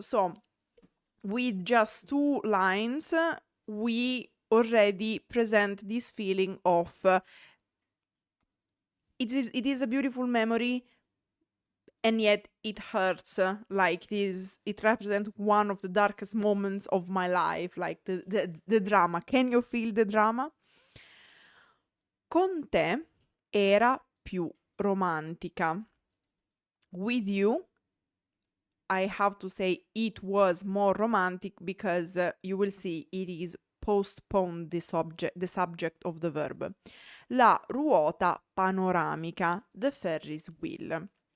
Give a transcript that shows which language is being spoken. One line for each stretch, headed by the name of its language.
English: So with just two lines, we already present this feeling of it is a beautiful memory, and yet it hurts, like it represents one of the darkest moments of my life, like the drama. Can you feel the drama?
Italian: Con te era più romantica.
English: With you, I have to say it was more romantic because you will see it is postponed the subject of the verb.
Italian: La ruota panoramica,
English: the Ferris wheel.